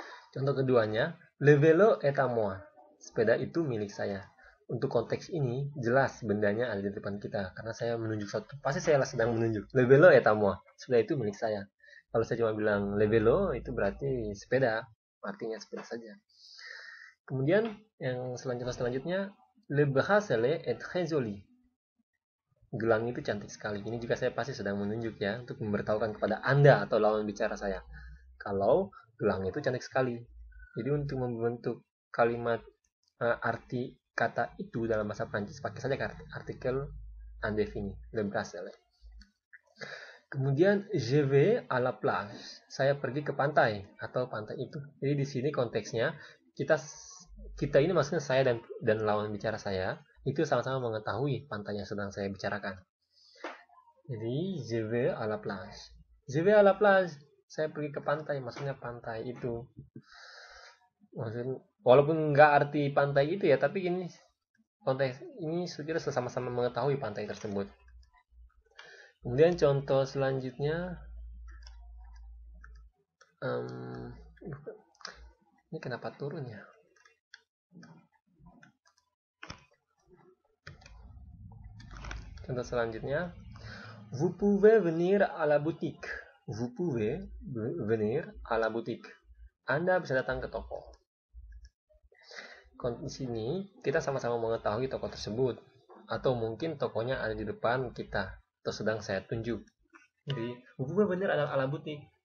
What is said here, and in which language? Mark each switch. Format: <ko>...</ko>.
<id>Contoh keduanya,</id> <fr>le vélo est à moi.</fr> <id>Sepeda itu milik saya. Untuk konteks ini, jelas bendanya ada di depan kita. Karena saya menunjuk satu, pasti saya sedang menunjuk.</id> <fr>Le vélo est à moi.</fr> <id>Sepeda itu milik saya. Kalau saya cuma bilang le vélo, itu berarti sepeda. Artinya sepeda saja. Kemudian, yang selanjutnya,</id> <fr>le bracelet est très joli.</fr> <id>Gelang itu cantik sekali. Ini juga saya pasti sedang menunjuk ya, untuk memberitahukan kepada Anda atau lawan bicara saya. Kalau gelang itu cantik sekali. Jadi untuk membentuk kalimat arti kata itu dalam bahasa Prancis pakai saja artikel indefini, le bracelet. Kemudian</id> <fr>je vais à la plage.</fr> <id>Saya pergi ke pantai atau pantai itu. Jadi di sini konteksnya kita ini maksudnya saya dan lawan bicara saya itu sama-sama mengetahui pantai yang sedang saya bicarakan. Jadi</id> <fr>je vais à la plage. Je vais à la plage.</fr> <id>Saya pergi ke pantai, maksudnya pantai itu. Maksudnya, walaupun nggak arti pantai itu ya, tapi ini konteks ini kita sama-sama mengetahui pantai tersebut. Kemudian contoh selanjutnya, ini kenapa turun ya? Contoh selanjutnya,</id> <fr>vous pouvez venir à la boutique. Vous pouvez venir à la boutique.</fr> <id>Anda bisa datang ke toko. Di sini kita sama-sama mengetahui toko tersebut, atau mungkin tokonya ada di depan kita atau sedang saya tunjuk. Jadi,</id> <fr>vous pouvez venir à la boutique.</fr>